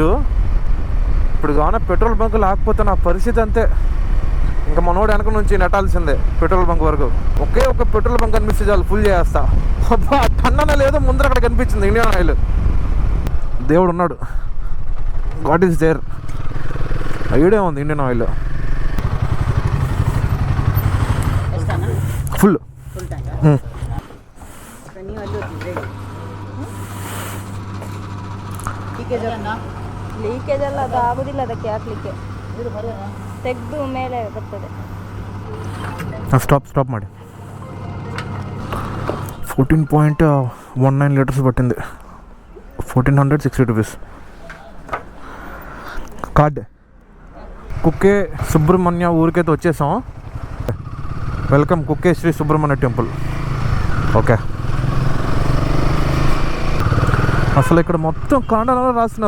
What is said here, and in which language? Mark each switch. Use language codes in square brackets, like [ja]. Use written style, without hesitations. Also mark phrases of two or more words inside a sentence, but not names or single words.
[te] ఇప్పుడు కానీ పెట్రోల్ బంక్ లేకపోతే నా పరిస్థితి అంతే. ఇంకా మనోడు వెనక నుంచి నెట్టాల్సిందే పెట్రోల్ బంక్ వరకు. ఒకే ఒక పెట్రోల్ బంక్ కనిపిస్తే చాలు ఫుల్ చేస్తా. అబ్బా టన్ననే లేదో ముందర అక్కడ కనిపించింది ఇండియన్ ఆయిల్. దేవుడు ఉన్నాడు, [en] God is there. [te] ఐడియా ఉంది ఇండియన్ ఆయిల్ ಫುಲ್ [kn] ಲೀಕೇಜ್ ಎಲ್ಲ ಅದು ಆಗೋದಿಲ್ಲ, ಅದಕ್ಕೆ ಹಾಕ್ಲಿಕ್ಕೆ ತೆಗೆದು ಮೇಲೆ ಬರ್ತದೆ. ಸ್ಟಾಪ್ ಮಾಡಿ. [te] 14.19 లీటర్స్ పట్టింది, 1460 రూపీస్. కార్డ్ కుక్కే సుబ్రహ్మణ్య ఊరికైతే వచ్చేసాం. వెల్కమ్ కుక్కే శ్రీ సుబ్రహ్మణ్య టెంపుల్. ఓకే, అసలు ఇక్కడ మొత్తం కన్నడలో రాస్తున్నారు.